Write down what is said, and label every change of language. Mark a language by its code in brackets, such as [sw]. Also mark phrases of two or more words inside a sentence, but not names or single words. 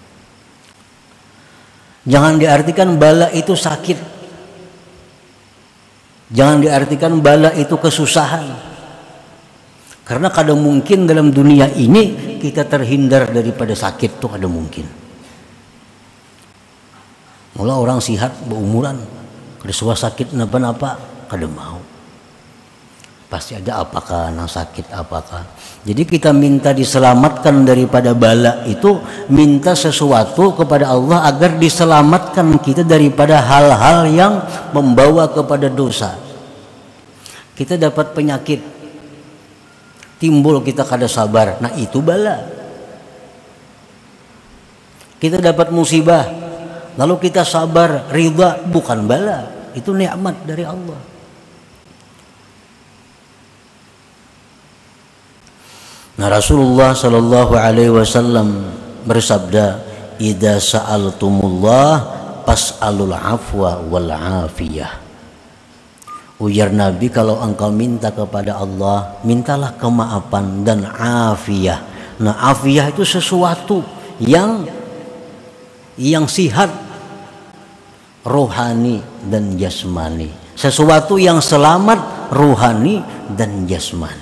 [id] Jangan diartikan bala itu sakit. Jangan diartikan bala itu kesusahan. Karena kadang mungkin dalam dunia ini kita terhindar daripada sakit tuh, ada mungkin. [bjn] Mula orang sihat berumuran, kada suah sakit napa-napa, kada mau. Pasti ada apakah nang sakit apakah. [id] Jadi kita minta diselamatkan daripada bala itu, minta sesuatu kepada Allah agar diselamatkan kita daripada hal-hal yang membawa kepada dosa. Kita dapat penyakit, timbul kita kada sabar, nah itu bala. Kita dapat musibah, lalu kita sabar, ridha, bukan bala, itu nikmat dari Allah. Nah, Rasulullah [ar] صلى الله عليه وسلم [id] bersabda, [ar] "إذا سألتم الله فاسألوا العفو والعافية." [id] Ujar Nabi, kalau engkau minta kepada Allah, mintalah kemaafan dan afiyah. Nah, afiyah itu sesuatu yang sihat rohani dan jasmani, sesuatu yang selamat rohani dan jasmani.